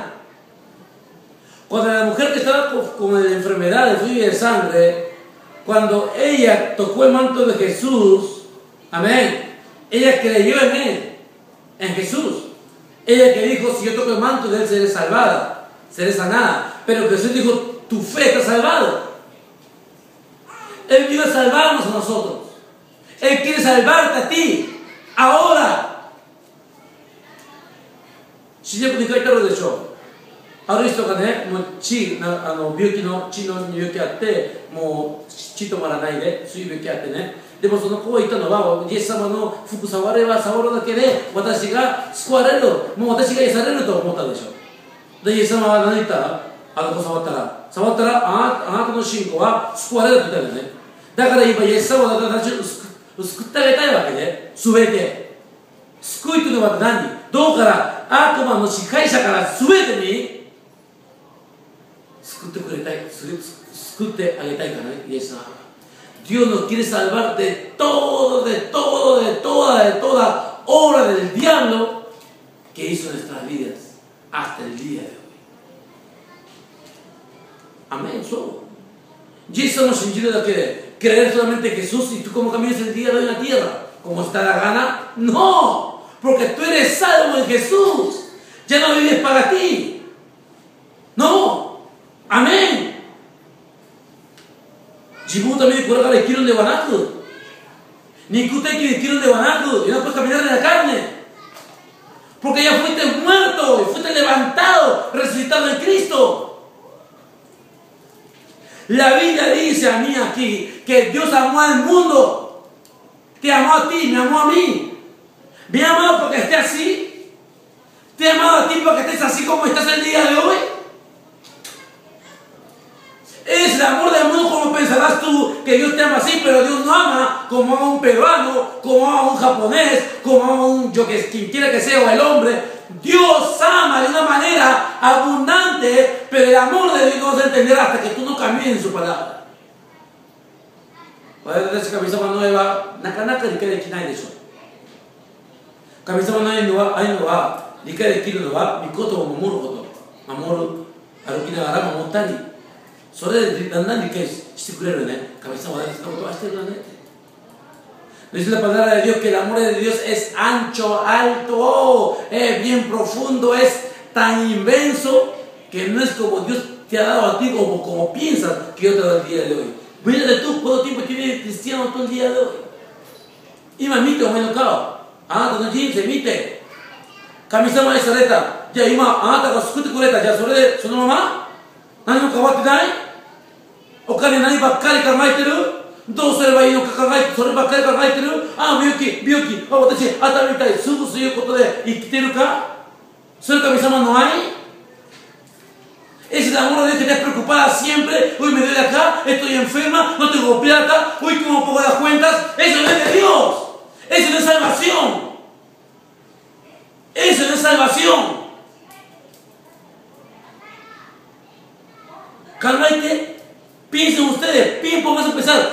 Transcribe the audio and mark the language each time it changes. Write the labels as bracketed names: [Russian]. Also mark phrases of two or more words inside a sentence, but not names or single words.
[Spanish] Cuando la mujer que estaba con la enfermedad de flujo de sangre, cuando ella tocó el manto de Jesús, amén, ella creyó en Él, en Jesús. Ella que dijo, si yo toco el manto de Él seré salvada, seré sanada. Pero Jesús dijo, tu fe está salvada. Él quiere salvarnos a nosotros. Él quiere salvarte a ti, ahora. [Japanese] 新約に書いてあるでしょう。ある人がね、もう病気の血の病気あって、もう血止まらないで、そういう病気あってね。でもその子が言ったのは、イエス様の服触れば触るだけで私が救われる、もう私が癒されると思ったでしょ。で、イエス様は何言ったら、あの子触ったらあなたの信仰は救われるって言ったよね。だから今イエス様は私を救ってあげたいわけで、全て。救いというのは何？どうから悪魔の支配者から全てに救ってくれたい、救ってあげたいからね、イエス様。 [Spanish] Dios nos quiere salvar de toda obra del diablo que hizo en nuestras vidas hasta el día de hoy. Amén, solo. Y eso no significa da que creer solamente en Jesús y tú como caminas el día de hoy en la tierra, como está la gana. No, porque tú eres salvo en Jesús. Ya no vives para ti. No. Amén. [Japanese] 自分のためにこれから生きるのではなく、 [Spanish] 肉的に生きるのではなく、y no puedes caminar en la carne, porque ya fuiste muerto y fuiste levantado, resucitado en Cristo. La Biblia dice a mí aquí que Dios amó al mundo, te amó a ti, me amó a mí, me ha amado porque esté así, te ha amado a ti porque estés así como estás el día de hoy. Es el amor del mundo como pensarás tú que Dios te ama así, pero Dios no ama como ama a un peruano, como ama a un japonés, como ama a un quien quiera que sea o el hombre. Dios ama de una manera abundante, pero el amor de Dios no vas a entender hasta que tú no camines en su palabra. [Japanese] 私神様の愛はなかなか理解できないでしょう。神様の愛のは理解できるのは御言葉を守ること、歩きながら守ったり。それでだんだん理解ししてくれるね。神様はそんなことはしてくれるね。 [Spanish] Dice la palabra de Dios que el amor de Dios es ancho, alto, es bien profundo, es tan inmenso que no es como Dios te ha dado a ti como piensas que yo te he dado el día de hoy. Mírate tú, ¿cuánto tiempo tienes cristiano todo el día de hoy? [Japanese] 今見てお前の顔。あなたの人生見て。神様にされた。じゃあ今あなたが救ってくれた。じゃあそれでそのまま何も変わってない？お金何ばっかり考えてる？どうすればいいのか考えて、そればっかり考えてる？ああ、病気、あ私、頭痛い、すぐそういうことで生きてるか？それ神様の愛 ？ [Spanish] Es el amor de Dios que te preocupada siempre. Uy, me duele acá, estoy enferma, no tengo plata. Uy, ¿cómo pongo las cuentas? Eso no es de Dios. Eso no es salvación. Eso no es salvación. Calmate, piensen ustedes, vamos a empezar.